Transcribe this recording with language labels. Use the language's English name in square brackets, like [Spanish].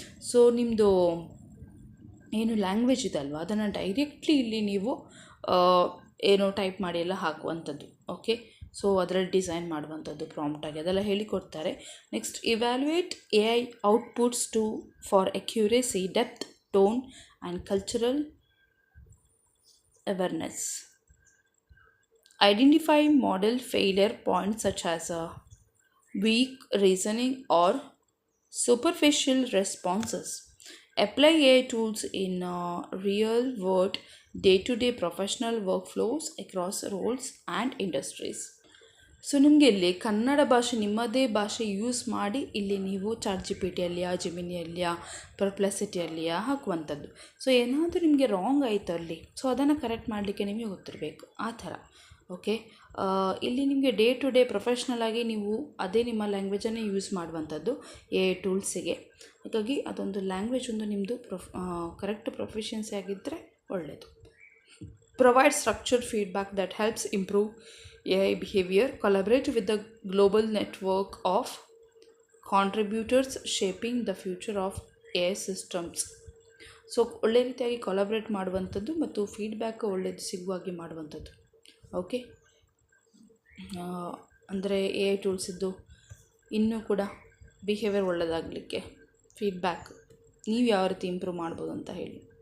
[Kannada] So ನಿಮ್ಮದು ಏನು language ಇದೆ ಅಲ್ವ, ಅದನ್ನು ಡೈರೆಕ್ಟ್ಲಿ ಇಲ್ಲಿ ನೀವು ಏನೋ ಟೈಪ್ ಮಾಡಿ ಎಲ್ಲ ಹಾಕುವಂಥದ್ದು. ಓಕೆ, ಸೊ ಅದರಲ್ಲಿ ಡಿಸೈನ್ ಮಾಡುವಂಥದ್ದು ಪ್ರಾಂಪ್ಟಾಗಿ ಅದೆಲ್ಲ ಹೇಳಿಕೊಡ್ತಾರೆ. [English] Next evaluate AI outputs for accuracy, depth, tone and cultural awareness. Identify model failure points such as weak reasoning or superficial responses. Apply AI tools in real-world, day-to-day professional workflows across roles and industries. [Kannada] So ನಿಮಗೆ ಇಲ್ಲಿ ಕನ್ನಡ ಭಾಷೆ, ನಿಮ್ಮದೇ ಭಾಷೆ use ಮಾಡಿ ಇಲ್ಲಿ ನೀವು ChatGPTಯಲ್ಲಿಯಾ, ಜೆಮಿನಿಯಲ್ಲಿಯಾ, ಪರ್ಪ್ಲೆಸಿಟಿಯಲ್ಲಿಯಾ ಹಾಕುವಂಥದ್ದು. So ಏನಾದರೂ ನಿಮಗೆ ರಾಂಗ್ ಆಯಿತು ಅಲ್ಲಿ, ಸೊ ಅದನ್ನು ಕರೆಕ್ಟ್ ಮಾಡಲಿಕ್ಕೆ ನಿಮಗೆ ಗೊತ್ತಿರಬೇಕು, ಆ ಥರ. ಓಕೆ, ಇಲ್ಲಿ ನಿಮಗೆ ಡೇ ಟು ಡೇ ಪ್ರೊಫೆಷ್ನಲಾಗಿ ನೀವು ಅದೇ ನಿಮ್ಮ ಲ್ಯಾಂಗ್ವೇಜನ್ನೇ ಯೂಸ್ ಮಾಡುವಂಥದ್ದು AI ಟೂಲ್ಸಿಗೆ. ಹಾಗಾಗಿ ಅದೊಂದು ಲ್ಯಾಂಗ್ವೇಜ್ ಒಂದು ನಿಮ್ಮದು ಕರೆಕ್ಟ್ ಪ್ರೊಫಿಷಿಯನ್ಸಿ ಆಗಿದ್ದರೆ ಒಳ್ಳೆಯದು. [English] Provide structured feedback that helps improve AI behavior. Collaborate with the global network of contributors shaping the future of AI systems. [Kannada] So ಒಳ್ಳೆ ರೀತಿಯಾಗಿ ಕೊಲಾಬ್ರೇಟ್ ಮಾಡುವಂಥದ್ದು ಮತ್ತು ಫೀಡ್ಬ್ಯಾಕ್ ಒಳ್ಳೆಯದು ಸಿಗುವಾಗೆ ಮಾಡುವಂಥದ್ದು. ಓಕೆ, ಅಂದರೆ AI ಟೂಲ್ಸಿದ್ದು ಇನ್ನೂ ಕೂಡ ಬಿಹೇವಿಯರ್ ಒಳ್ಳೆಯದಾಗಲಿಕ್ಕೆ ಫೀಡ್ಬ್ಯಾಕ್ ನೀವು ಯಾವ ರೀತಿ ಇಂಪ್ರೂವ್ ಮಾಡ್ಬೋದು ಅಂತ ಹೇಳಿ.